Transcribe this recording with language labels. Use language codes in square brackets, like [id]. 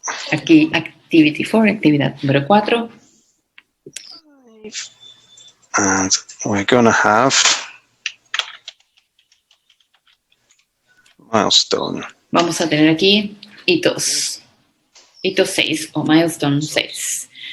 [es] Aquí, [en] Activity 4, [es] actividad número 4. [en] And we're going to have milestone. [es] Vamos a tener aquí hitos. Hito 6 o milestone 6.